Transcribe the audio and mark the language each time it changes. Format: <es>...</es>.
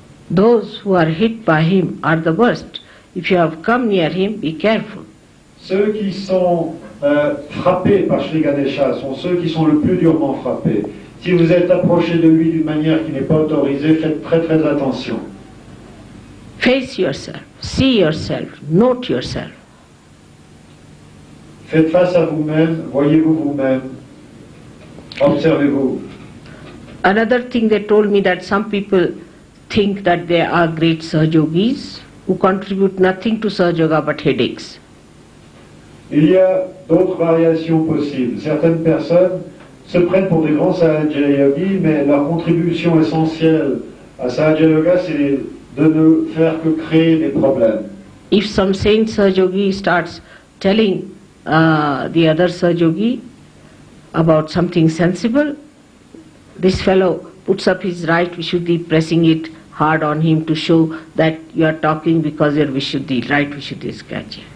<en>Those who are hit by him are the worst. If you have come near him, be careful.</en> <fr>Ceux qui sont frappés par Shree Ganesha sont ceux qui sont le plus durement frappés. Si vous êtes approché de lui d'une manière qui n'est pas autorisée, faites très attention.</fr> <en>Face yourself, see yourself, note yourself.</en> <fr>Faites face à vous-même, voyez-vous vous-même, observez-vous.</fr> <en>Another thing they told me that some people think that they are great Sahajogis who contribute nothing to Sahaja Yoga but headaches.</en> <fr>Il y a d'autres variations possibles. Certaines personnes se prennent pour des grands Sahaja Yogis, mais leur contribution essentielle à Sahaja Yoga, c'est de ne faire que créer des problèmes.</fr> <en>If some saint Sahajogi starts telling the other Sahajogi about something sensible, this fellow puts up his right Vishuddhi, pressing it hard on him to show that you are talking because your Vishuddhi, right Vishuddhi is catchy.</en>